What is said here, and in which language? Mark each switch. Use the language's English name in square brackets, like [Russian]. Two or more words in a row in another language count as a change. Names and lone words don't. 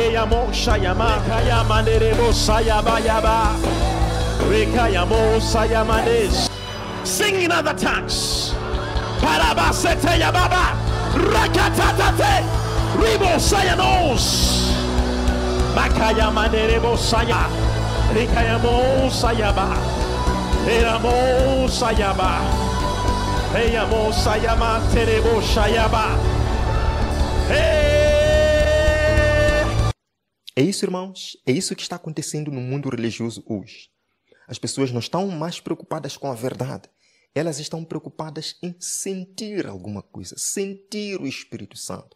[English] Rekayamo Shayama Kayamanderebo Sayabayaba. Rekayamo Sayamanes. Sing in other tongues. Parabasete Yababa. Rakatate. Ribo Sayanos. Makayamanderebo Saya. Rekayamo Sayaba. Eramo Sayaba. Eyamo Sayama Terebo Shayaba. [Portuguese] É isso, irmãos. É isso que está acontecendo no mundo religioso hoje. As pessoas não estão mais preocupadas com a verdade. Elas estão preocupadas em sentir alguma coisa, sentir o Espírito Santo.